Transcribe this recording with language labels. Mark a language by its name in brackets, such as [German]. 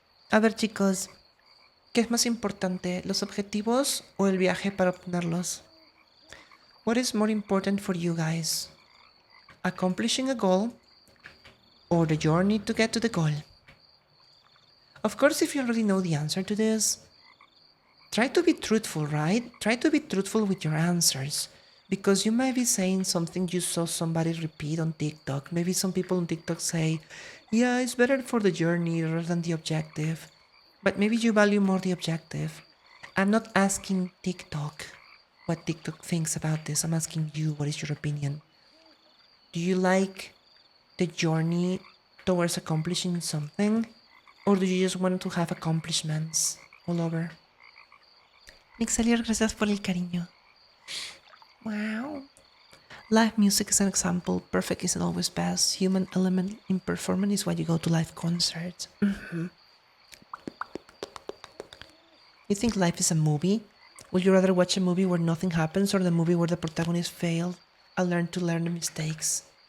[Spanish] A ver, chicos, ¿qué es más importante, los objetivos o el viaje para obtenerlos? [English] What is more important for you guys? Accomplishing a goal or the journey to get to the goal? Of course, if you already know the answer to this, try to be truthful, right? Try to be truthful with your answers. Because you might be saying something you saw somebody repeat on TikTok. Maybe some people on TikTok say, yeah, it's better for the journey rather than the objective. But maybe you value more the objective. I'm not asking TikTok what TikTok thinks about this. I'm asking you, what is your opinion? Do you like the journey towards accomplishing something? Or do you just want to have accomplishments all over? [Spanish] Mixelier, gracias por el cariño. [English] Wow. Live music is an example. Perfect isn't always best. Human element in performance is why you go to live concerts. Mm-hmm. You think life is a movie? Would you rather watch a movie where nothing happens or the movie where the protagonist failed and learn to learn the mistakes?